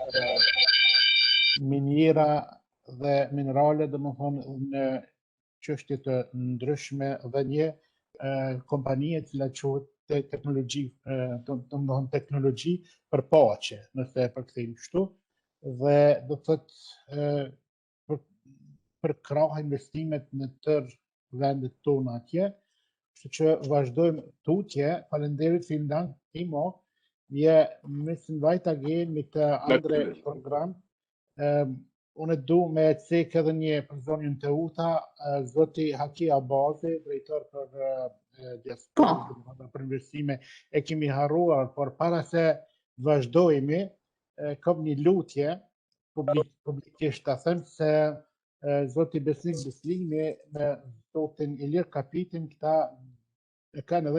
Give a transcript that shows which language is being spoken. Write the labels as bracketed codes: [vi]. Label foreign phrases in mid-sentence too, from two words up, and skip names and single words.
[sq] miniera dhe minerale, domethënë në çështje të ndryshme dhe një kompani e cila quhet teknologji, domethënë teknologji për paqe, nëse e përkthejmë kështu, dhe do të thotë për krah investimet në tërë vendet tona atje, kështu që vazhdojmë tutje. Faleminderit, [de] vielen Dank, Timo. Wir müssen weitergehen mit anderen Programm. [sq] Unë du me cek edhe një personin të uta, zoti Haki Abazi, drejtor për diasporë, për investime, e kemi harruar, por para se vazhdojmë, kam një lutje publikisht ta them se zoti Besnik Beslimi me zotin Ilir Kapitin, këta kanë